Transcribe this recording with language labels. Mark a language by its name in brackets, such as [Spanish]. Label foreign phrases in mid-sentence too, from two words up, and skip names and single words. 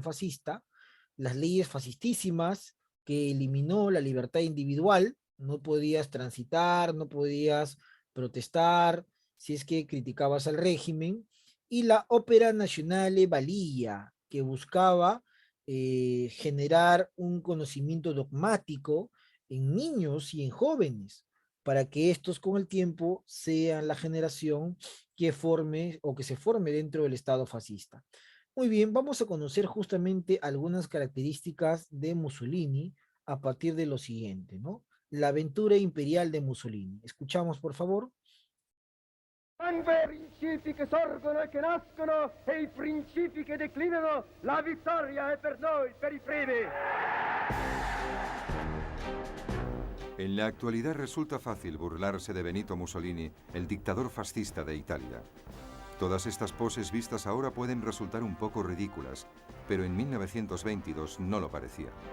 [Spanish] fascista, las leyes fascistísimas, que eliminó la libertad individual, no podías transitar, no podías protestar si es que criticabas al régimen, y la Ópera Nazionale Balilla, que buscaba generar un conocimiento dogmático en niños y en jóvenes, para que estos con el tiempo sean la generación que forme o que se forme dentro del Estado fascista. Muy bien, vamos a conocer justamente algunas características de Mussolini a partir de lo siguiente, ¿no? La aventura imperial de Mussolini. Escuchamos, por favor. [Italian] I principi che sorgono e che nascono e i principi che declinano, la vittoria è per noi, per i primi. [Spanish] En la actualidad resulta fácil burlarse de Benito Mussolini, el dictador fascista de Italia. Todas estas poses vistas ahora pueden resultar un poco ridículas, pero en 1922 no lo parecía.